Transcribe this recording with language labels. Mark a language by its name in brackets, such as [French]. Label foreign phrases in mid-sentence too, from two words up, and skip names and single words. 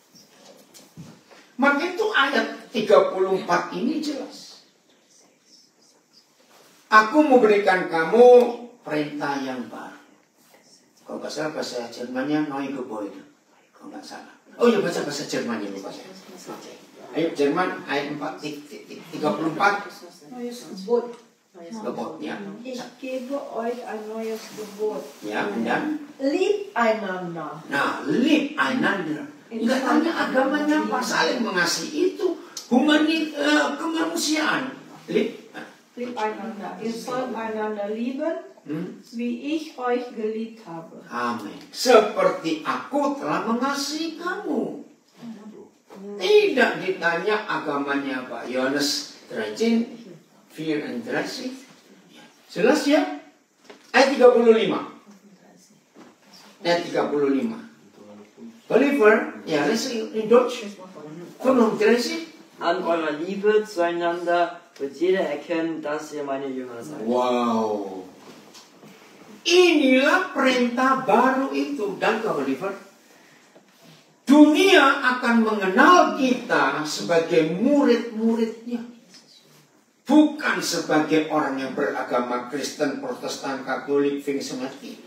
[Indonesian] Maka itu ayat 34 ini jelas. Aku memberikan kamu perintah yang baru. Kalau nggak salah bahasa Jermannya [German] Neue Gebäude. [Indonesian] Kalau nggak salah. Oh ya, baca bahasa Jermannya lupa saya. Ayo Jerman ayat 34. [German] Neues Gebot. [Indonesian] Gebot ya. [German] Ich gebe euch ein neues Gebot. [Indonesian] Ya, dan [German] Lieb einander. nah, lieb einander. [Indonesian] Enggak tanya agamanya apa, saling mengasihi itu kemanusiaan. [German] Lieb Einander. Ihr sollt einander lieben, wie ich euch geliebt habe. [Indonesian] Amin. Seperti aku telah mengasihi kamu. Tidak ditanya agamanya apa. Yohanes 13, 4 and 13. Jelas ya? Ayat 35. Ayat 35. [English] Believer, [German] ja, das ist in Deutsch. 35. An eurer Liebe zueinander wird jeder erkennen, dass ihr meine Jünger seid. [English] Wow. [Indonesian] Inilah perintah baru itu. Dan Believer, dunia akan mengenal kita sebagai murid-muridnya. Bukan sebagai orang yang beragama Kristen, Protestan, Katolik, Phoenix.